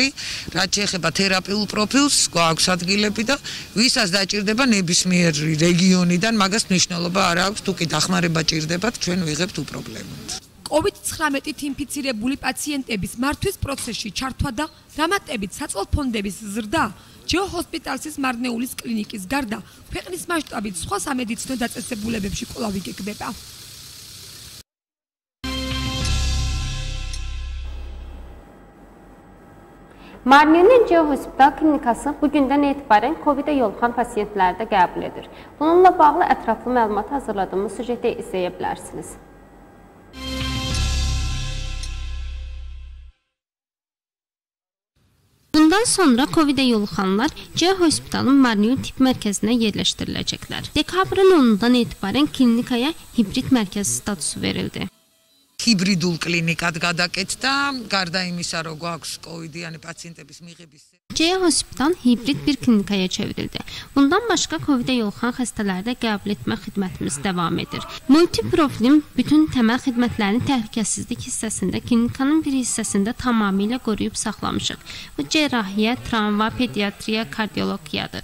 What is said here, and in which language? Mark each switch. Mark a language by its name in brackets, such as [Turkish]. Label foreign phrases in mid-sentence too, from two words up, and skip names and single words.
[Georgian] რაც შეეხება თერაპიულ პროფილს, გვაქვს ადგილები და ვისაც დაჭირდება ნებისმიერი რეგიონიდან, მაგას მნიშვნელობა არ აქვს, თუ კი დახმარება ჭირდებათ, ჩვენ ვიღებთ უპრობლემოდ. COVID-19-ით ინფიცირებული პაციენტების მართვის პროცესში ჩართვა და დამატებით საწოლფონდების ზრდა ჯეოჰოსპიტალსის მარნეულის კლინიკის გარდა ქვეყნის მასშტაბით სხვა სამედიცინო დაწესებულებებში კვლავ იგეგმება. [Azerbaijani] Marniyonun Geohospital klinikası bugündən etibarən COVID-ə yoluxan pasiyentləri də qəbul edir. Bununla bağlı ətraflı məlumat hazırladığımız süjetdə izləyə bilərsiniz. Bundan sonra COVID-ə yoluxanlar Geohospitalın Marniyon Tibb Mərkəzinə yerləşdiriləcəklər. Dekabrın 10-dan etibarən klinikaya hibrid mərkəz statusu verildi. [Georgian] Hibridul klinikად გადაკეთდა, გარდა იმისა, რომ გვაქვს COVID-იანი პაციენტების მიღების [Azerbaijani] Geohospital hibrid bir klinikaya çevrildi. Bundan başqa COVID-ə yoluxan xəstələri də qəbul etmə xidmətimiz davam edir. Multiprofilim bütün təməl xidmətlərini təhlükəsizlik hissəsində, klinikanın bir hissəsində tamamilə qoruyub saxlamışıq. Bu cərrahiyyə, travma, pediatriya, kardiologiyadır.